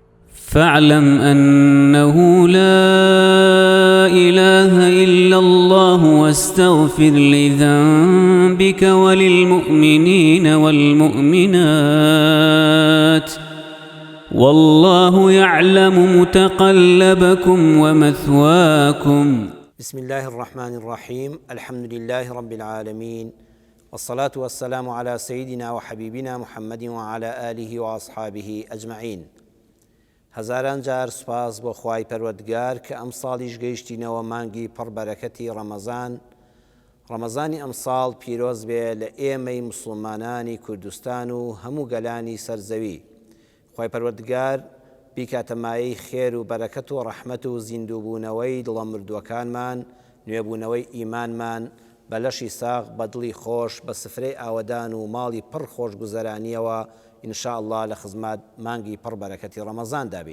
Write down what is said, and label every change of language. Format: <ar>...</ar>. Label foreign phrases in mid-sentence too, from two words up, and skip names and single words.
<ar>فاعلم أنه لا إله إلا الله واستغفر لذنبك وللمؤمنين والمؤمنات والله يعلم متقلبكم ومثواكم. بسم الله الرحمن الرحيم. الحمد لله رب العالمين، والصلاة والسلام على سيدنا وحبيبنا محمد وعلى آله وأصحابه أجمعين.</ar> <ckb>هزاران جار سپاس بۆ خوای پەروەردگار کە ئەم ساڵیش گەیشتینەوە مانگی پڕبەرەکەتی ڕەمەزانی ئەم ساڵ پیرۆز بێ لە ئێمەی مسلمانانی کوردستان و هەموو گەلانی سەرزەوی. خوای پەروەردگار بیکاتە مایەی خێر و بەرەکەت و ڕەحمەت و زیندووبوونەوەی دڵە مردووەکانمان، نوێبوونەوەی ئیمانمان بە لەشی ساغ بە دڵی خۆش بە سفرەی ئاوەدان و ماڵی پڕ خۆش گوزەرانیەوە</ckb> <ar>ئینشاء الله</ar> <ckb>لە خزمات مانگی پڕ بەرەکەتی ڕەمەزان دابین.</ckb>